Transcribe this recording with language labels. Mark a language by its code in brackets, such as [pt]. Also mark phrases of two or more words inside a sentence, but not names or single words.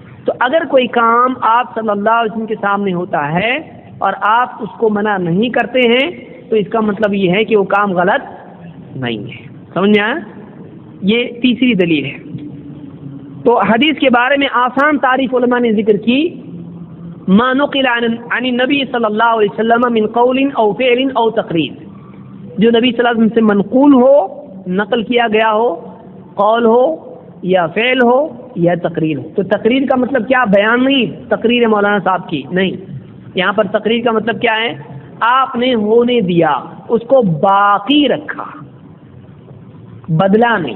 [ur] تو اگر کوئی کام آپ صلی اللہ علیہ وسلم کے سامنے ہوتا ہے اور آپ اس کو منع نہیں کرتے ہیں تو اس کا مطلب یہ ہے کہ وہ کام غلط نہیں ہے. سمجھ میں آیا؟ یہ تیسری دلیل ہے. تو حدیث کے بارے میں آسان تعریف علماء نے ذکر کی، [ar] ما نقل عن النبی صلی اللہ علیہ وسلم من قول او فعل او تقریر، [ur] جو نبی صلی اللہ علیہ وسلم سے منقول ہو، نقل کیا گیا ہو، قول ہو یا فعل ہو یا تقریر ہو. تو تقریر کا مطلب کیا؟ بیان نہیں، تقریر مولانا صاحب کی نہیں. یہاں پر تقریر کا مطلب کیا ہے؟ آپ نے ہونے دیا، اس کو باقی رکھا، بدلا نہیں.